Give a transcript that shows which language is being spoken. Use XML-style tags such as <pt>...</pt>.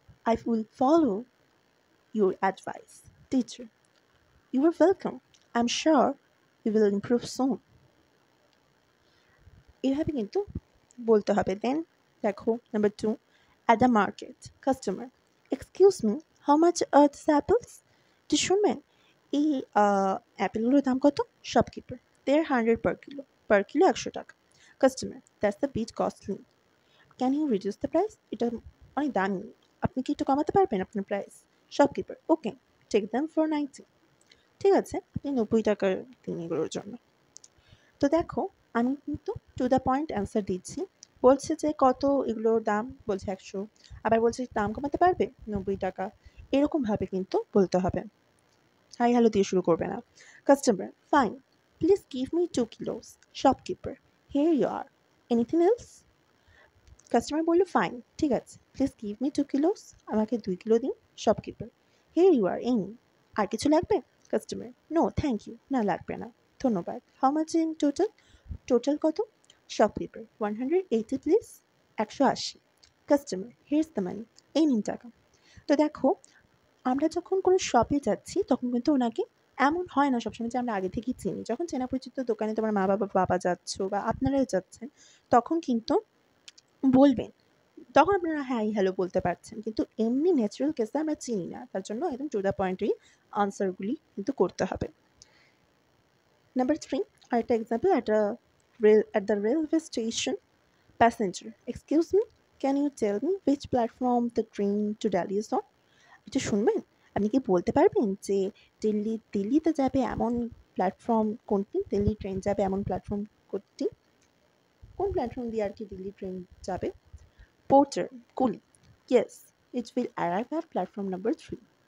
<en>I will follow your advice. Teacher: You are welcome. I'm sure you will improve soon.</en> <bn>এভাবে কিন্তু বলতে হবে। দেন দেখো number two,</bn> <en>at the market. Customer: Excuse me, how much are these apples?</en> <bn>একটু শুনবেন, এই অ্যাপেলগুলোর দাম কত?</bn> <en>Shopkeeper: They're 100 per kilo. Per kilo 100 টাকা। Customer: That's a bit costly. Can you reduce the price?</en> <bn>এটা অনেক দামি, আপনি কি একটু কমাতে পারবেন আপনার price?</bn> <en>Shopkeeper: Okay, take them for 90.</en> <bn>ঠিক আছে, আপনি 90 টাকার দিন এগুলোর জন্য। তো দেখো আমি কিন্তু</bn> <en>to the point</en> <bn>অ্যান্সার দিচ্ছি। বলছে যে কত এগুলোর দাম, বলছে 100, আবার বলছে দাম কমাতে পারবে 90 টাকা। এরকমভাবে কিন্তু বলতে হবে, হাই হ্যালো দিয়ে শুরু করবে না।</bn> <en>Customer: fine, please give me 2 kilos. Shopkeeper: Here you are. Anything else?</en> <bn>Customer বলল ফাইন, ঠিক আছে,</bn> <en>Please give me 2 kilos.</en> <bn>আমাকে 2 কিলো দিন।</bn> <en>Shopkeeper: Here you are, in.</en> <bn>আর কিছু লাগবে? কাস্টমার,</bn> <en>no thank you,</en> <bn>না লাগবে না, ধন্যবাদ।</bn> <en>How much in total?</en> <bn>Total কত?</bn> <en>Shopkeeper, 180 please. 180।</en> <bn>Customer,</bn> <en>here's the money,</en> <bn>এই নিন টাকা। তো দেখো, আমরা যখন কোনো শপে যাচ্ছি তখন কিন্তু ওনাকে এমন হয় না সবসময় যে আমরা আগে থেকেই চিনি। যখন চেনা পরিচিত দোকানে তোমার মা বাবা যাচ্ছ বা আপনারাও যাচ্ছেন, তখন কিন্তু বলবেন। তখন আপনারা হাই হ্যালো বলতে পারছেন, কিন্তু এমনি ন্যাচারাল কেসে আমরা চিনি না, তার জন্য একদম টু দ্য পয়েন্টেই আনসারগুলি কিন্তু করতে হবে।</bn> <en>number three,</en> <bn>আরেকটা example,</bn> <en>at the railway station, passenger, excuse me, can you tell me which platform the train to Delhi is on?</en> <bn>একটু শুনবেন? আপনি কি বলতে পারবেন যে দিল্লিতে যাবে এমন প্ল্যাটফর্ম কোনটি? দিল্লি ট্রেন যাবে এমন প্ল্যাটফর্ম কোনটি? কোন প্ল্যাটফর্ম দিয়ে আর কি দিল্লি ট্রেন যাবে?</bn> <en>Porter, কুলি, yes, it will arrive at platform number 3।</en>